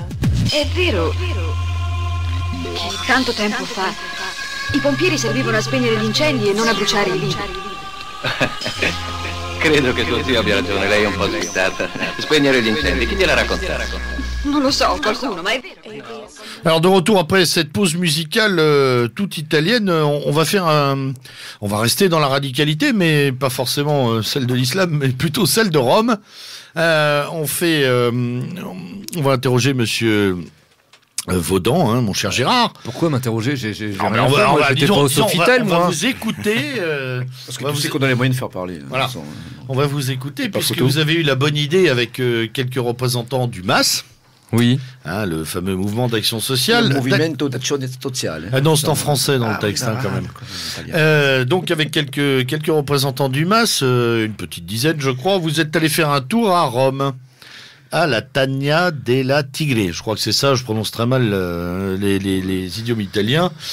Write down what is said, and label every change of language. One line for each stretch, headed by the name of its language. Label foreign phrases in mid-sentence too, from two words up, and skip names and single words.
Italian: È vero che tanto tempo fa i pompieri servivano a spegnere gli incendi e non a bruciare i libri. Credo che tuo zio abbia ragione, lei è un po' svizzata. Spegnere gli incendi, chi gliel'ha raccontato? Non lo so, qualcuno, ma è vero.
French: Alors de retour après cette pause musicale toute italienne, on va rester dans la radicalité, mais pas forcément celle de l'islam, mais plutôt celle de Rome. On va interroger Monsieur Vaudan, hein, mon cher Gérard. Pourquoi m'interroger? J'étais pas disons, au Sofitel, moi. On va vous écouter. Parce que tu sais qu'on a les moyens de faire parler. Voilà. On va vous écouter, puisque vous avez eu la bonne idée avec quelques représentants du MAS. Oui. Hein, le fameux mouvement d'action sociale. Le Movimento d'Azione Sociale. Ah non, c'est en français dans le texte, quand même. Donc, avec quelques représentants du MAS, une petite dizaine, je crois, vous êtes allé faire un tour à Rome. À la Tania della Tigre, je crois que c'est ça, je prononce très mal les idiomes italiens.